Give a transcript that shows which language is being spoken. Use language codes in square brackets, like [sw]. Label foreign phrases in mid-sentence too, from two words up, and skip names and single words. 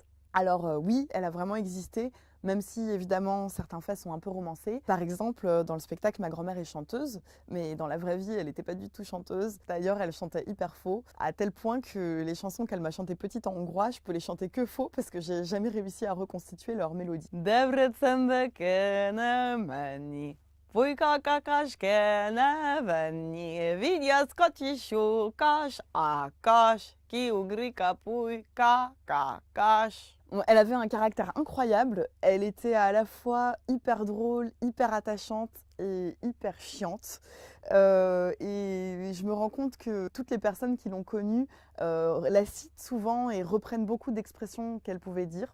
[fr] Alors oui, elle a vraiment existé, même si évidemment certains faits sont un peu romancés. Par exemple, dans le spectacle, ma grand-mère est chanteuse, mais dans la vraie vie, elle n'était pas du tout chanteuse. D'ailleurs, elle chantait hyper faux, à tel point que les chansons qu'elle m'a chantées petite en hongrois, je peux les chanter que faux parce que j'ai jamais réussi à reconstituer leur mélodie. [hu] Debrecenbe kéne menni, Pulyka kakas kéne venni, Vigyázz kacsi kas, ákas, kiugrik a pulyka kakas. [fr] Elle avait un caractère incroyable, elle était à la fois hyper drôle, hyper attachante et hyper chiante. Et je me rends compte que toutes les personnes qui l'ont connue la citent souvent et reprennent beaucoup d'expressions qu'elle pouvait dire.